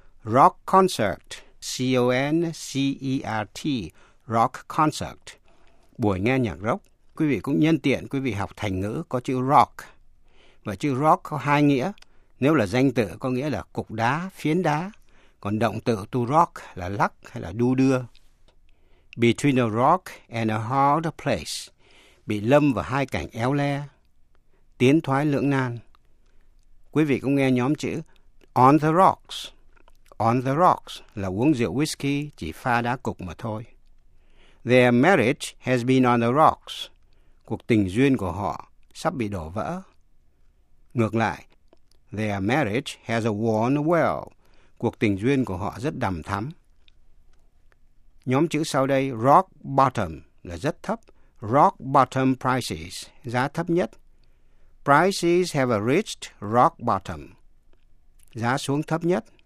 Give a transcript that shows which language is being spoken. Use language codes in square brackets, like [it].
[vi] Rock concert, C-O-N-C-E-R-T, rock concert, buổi nghe nhạc rock. Quý vị cũng nhân tiện, quý vị học thành ngữ có chữ rock. Và chữ rock có hai nghĩa, nếu là danh từ có nghĩa là cục đá, phiến đá. Còn động từ to rock là lắc hay là đu đưa. [en] Between a rock and a hard place. [vi] Bị lâm vào hai cảnh éo le. Tiến thoái lưỡng nan. Quý vị cũng nghe nhóm chữ on the rocks. On the rocks là uống rượu whiskey chỉ pha đá cục mà thôi. [en] Their marriage has been on the rocks. [vi] Cuộc tình duyên của họ sắp bị đổ vỡ. Ngược lại, [en] their marriage has worn well. [vi] Cuộc tình duyên của họ rất đằm thắm. Nhóm chữ sau đây, rock bottom, là rất thấp. [en] Rock bottom prices, [vi] giá thấp nhất. [en] Prices have reached rock bottom, [vi] giá xuống thấp nhất.